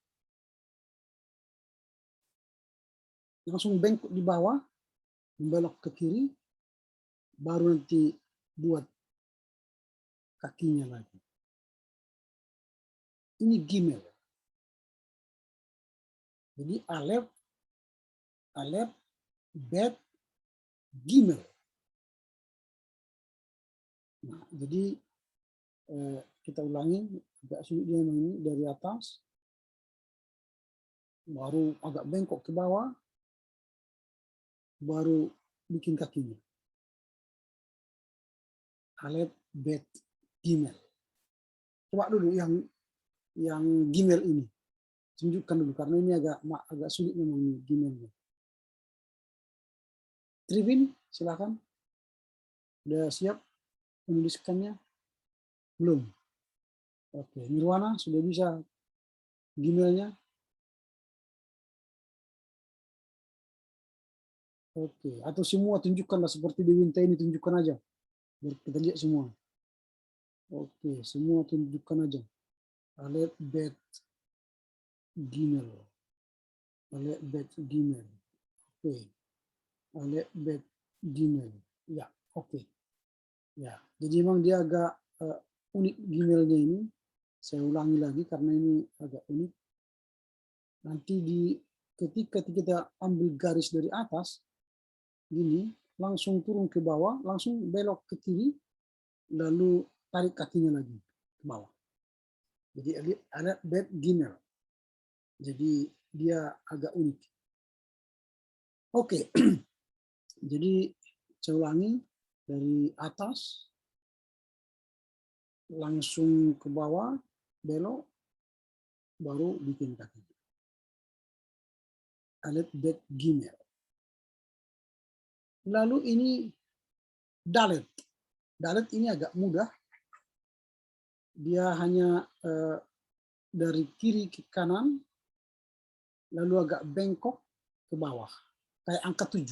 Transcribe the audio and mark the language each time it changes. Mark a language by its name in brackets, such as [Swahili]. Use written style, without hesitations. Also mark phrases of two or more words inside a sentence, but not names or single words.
[Indonesian] Langsung bengkok di bawah, membelok ke kiri, baru nanti buat kakinya lagi. Ini gimel. Jadi [Hebrew] alef, bet, gimel. [Indonesian] Nah, jadi kita ulangi, agak sulit dia ini dari atas, baru agak bengkok ke bawah, baru bikin kakinya. [Hebrew] Alef, bet, gimel. [Indonesian] Coba dulu yang gimel ini. Tunjukkan dulu karena ini agak sulit memang ini gimelnya. Trivin, silakan. Udah siap menuliskannya? Belum. Oke, Nirwana sudah bisa gimelnya? Oke, atau semua tunjukkanlah seperti di Winta ini, tunjukkan aja. Biar kita lihat semua. Oke, semua tunjukkan aja. [Hebrew] Alef, bet, gimel. Alef, bet, gimel. Oke. Alef, bet, gimel. [Indonesian] Ya, oke. Ya, jadi memang dia agak unik gimelnya ini. Saya ulangi lagi karena ini agak unik. Nanti ketika kita ambil garis dari atas, gini, langsung turun ke bawah, langsung belok ke kiri, lalu tarik kakinya lagi ke bawah. Jadi ada [Hebrew] bet gimel. [Indonesian] Jadi dia agak unik. Oke, jadi saya ulangi dari atas, langsung ke bawah, belok, baru bikin kaki. [Hebrew] Alef, bet, gimel. [Indonesian] Lalu ini dalet. Dalet ini agak mudah. Dia hanya dari kiri ke kanan, lalu agak bengkok ke bawah, kayak angka 7.